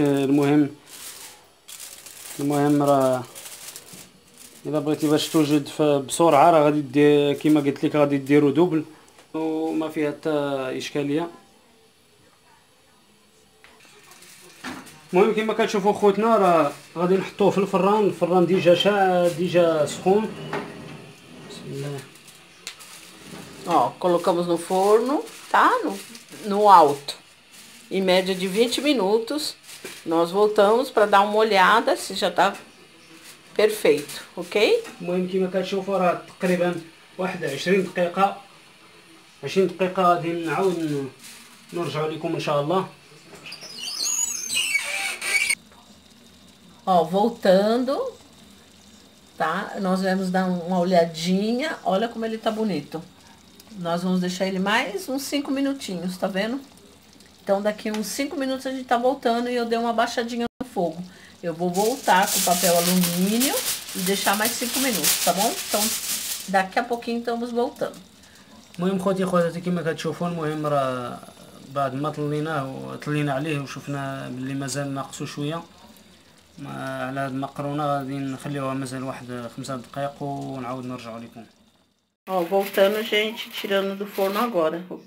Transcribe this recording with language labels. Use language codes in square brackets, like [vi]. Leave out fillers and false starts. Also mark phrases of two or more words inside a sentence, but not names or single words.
[ar] المهم راه الا بغيتي باش توجد بسرعه راه غادي دير كيما قلت لك، غادي ديرو دوبل وما فيها حتى اشكاليه. المهم كما كتشوفوا خوتنا راه غادي نحطوه في الفران ديجا سخون. بسم الله. [pt] Ó, colocamos no forno, tá? No alto. Em média de 20 minutos. Nós voltamos para dar uma olhada se já tá perfeito, ok? [ar] المهم كما كتشوفوا راه تقريبا واحد 20 دقيقة غادي نعاود نرجعوا لكم ان شاء الله. [pt] Ó, voltando, tá? Nós vamos dar uma olhadinha. Olha como ele tá bonito. Nós vamos deixar ele mais uns 5 minutinhos, tá vendo? Então, daqui uns 5 minutos a gente tá voltando e eu dei uma baixadinha no fogo. Eu vou voltar com papel alumínio e deixar mais 5 minutos, tá bom? Então, daqui a pouquinho estamos voltando. [ar] المهم خوتي خواتاتي كما كتشوفوا، المهم راه بعد ما طلينا عليه وشفنا باللي مازال ناقصو شويه على هاد المقرونه، غادي نخليوها مازال واحد 5 دقائق ونعاود نرجعو لكم. [pt] Ó, voltando, gente, tirando do forno agora, ok?